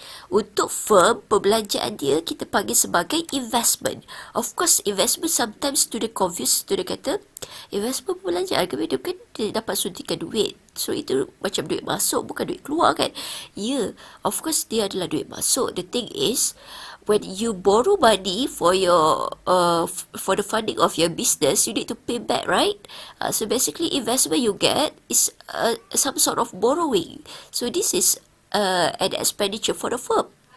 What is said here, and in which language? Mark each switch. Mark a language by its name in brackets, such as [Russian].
[Malay] Untuk firm, perbelanjaan dia kita panggil sebagai investment. [English] Of course, investment sometimes student confused. [Malay] Student kata, investment perbelanjaan ke kan dia dapat suntikan duit. So, itu macam duit masuk, bukan duit keluar kan? [English] Yeah, of course [Malay] dia adalah duit masuk. [English] The thing is, when you borrow money for your for the funding of your business, you need to pay back, right? So, basically, investment you get is some sort of borrowing. So, this is an expenditure for the firm.